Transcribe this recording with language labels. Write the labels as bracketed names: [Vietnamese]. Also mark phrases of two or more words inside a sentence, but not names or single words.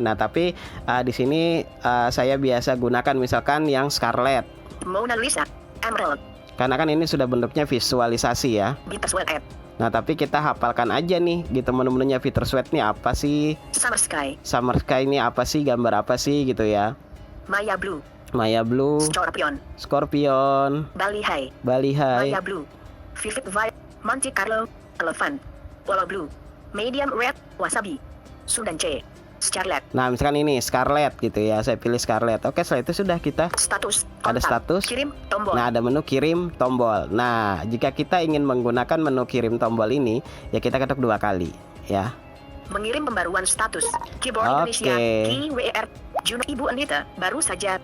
[Indonesian] Nah, tapi di sini saya biasa gunakan misalkan yang Scarlet. Mona Lisa. Emerald. Karena kan ini sudah bentuknya visualisasi ya. Bittersweet App. Nah, tapi kita hafalkan aja nih gitu menu-menunya. Bittersweet nih apa sih? Summer Sky. Summer Sky ini apa sih? Gambar apa sih gitu ya. Maya Blue. Maya Blue, Scorpion. Scorpion, Bali High. Bali High. Maya Blue. Vivid Vibe. Monte Carlo. Elephant. Polo Blue. Medium Red. Wasabi. Sundan C. Scarlet. Nah, misalkan ini Scarlet gitu ya. Saya pilih Scarlet. Oke, setelah itu sudah kita Status. ada Kontak. status. Kirim. Tombol. Nah, ada menu kirim tombol. Nah, jika kita ingin menggunakan menu kirim tombol ini, ya kita ketuk 2 kali ya. Mengirim pembaruan status. Keyboard Oke. Indonesia. KWR. Juno Ibu Anita. Baru saja.